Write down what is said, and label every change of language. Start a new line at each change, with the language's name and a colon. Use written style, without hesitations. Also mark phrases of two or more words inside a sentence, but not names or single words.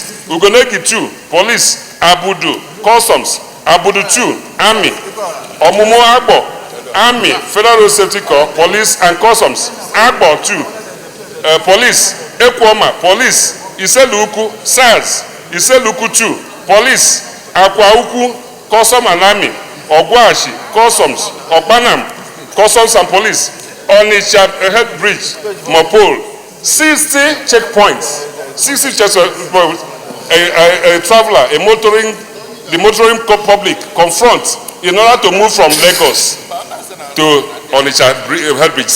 English: Ugonegi 2, Police. Abudu, Customs. Abudu 2, Army. Omumo Agbo, Army, Federal Road Safety Corps, Police and Customs. Agbo 2, Police. Ekwoma, Police. Iseluku, SARS. Iseluku 2, Police. Akwauku, Customs and Army. Ogwashi, Customs. Okpanam, Customs and Police. Onitsha Head Bridge, Mopol. 60 checkpoints. 60 checkpoints. A traveler, the motoring public confront in order to move from Lagos to Onitsha Head Bridge.